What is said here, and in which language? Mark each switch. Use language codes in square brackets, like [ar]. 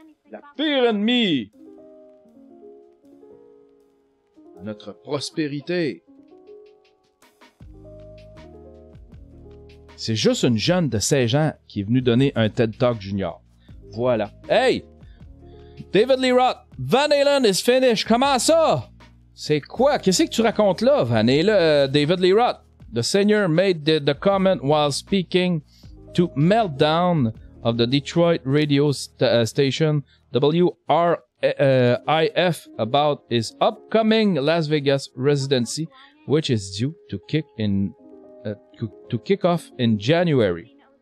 [fr] La pire ennemie. Notre prospérité. C'est juste une jeune de 16 ans qui est venue donner un TED Talk junior. Voilà. Hey! [en] David Lee Roth, Van Halen is finished. [fr] Comment ça? C'est quoi? Qu'est-ce que tu racontes là, Van Halen, David Lee Roth? [en] The singer made the comment while speaking to Meltdown of the Detroit radio station WRIF about his upcoming Las Vegas residency, which is due to kick off in January.